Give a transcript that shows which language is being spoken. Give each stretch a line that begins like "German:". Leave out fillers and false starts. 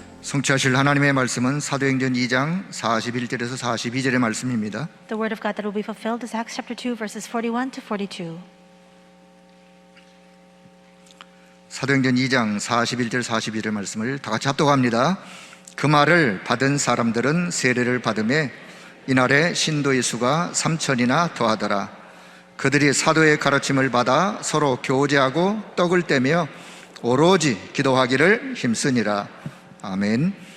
Korean: 성취하실 하나님의 말씀은 사도행전 2장 41절에서 42절의 말씀입니다.
English: The word of God that will be fulfilled is Acts chapter 2 verses 41 to 42.
Korean: 사도행전 2장 41절 42절 말씀을 다 같이 합독합니다. 그 말을 받은 사람들은 세례를 받음에 이날에 신도의 수가 3,000이나 더하더라. 그들이 사도의 가르침을 받아 서로 교제하고 떡을 떼며 오로지 기도하기를 힘쓰니라. 아멘.